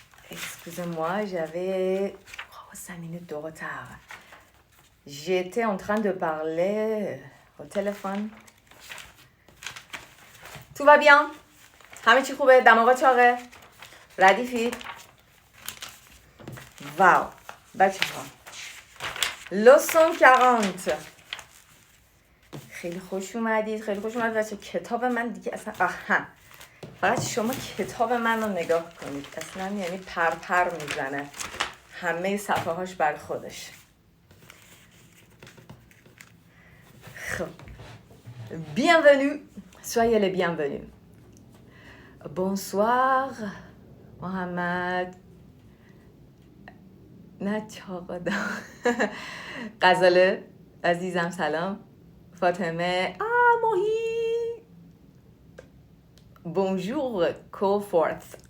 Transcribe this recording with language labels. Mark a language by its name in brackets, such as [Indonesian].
[French] Excusez-moi, j'avais 5 minutes de retard. J'étais en train de parler au téléphone. Tout va bien? [Persian] همه چی خوبه؟ دماغ چاقه؟ ردیفی؟ واو بچه ها لسون 40 خیلی خوش اومدید بچه کتاب من دیگه اصلا فقط شما کتاب من رو نگاه کنید اصلا یعنی پر میزنه همه صفحه هاش بر خودش. [French] خب bienvenue soyez les bienvenus. Bonsoir [Persian] محمد نه چاقا غزاله عزیزم سلام. فاطمه ماهی بونجور کوفورت.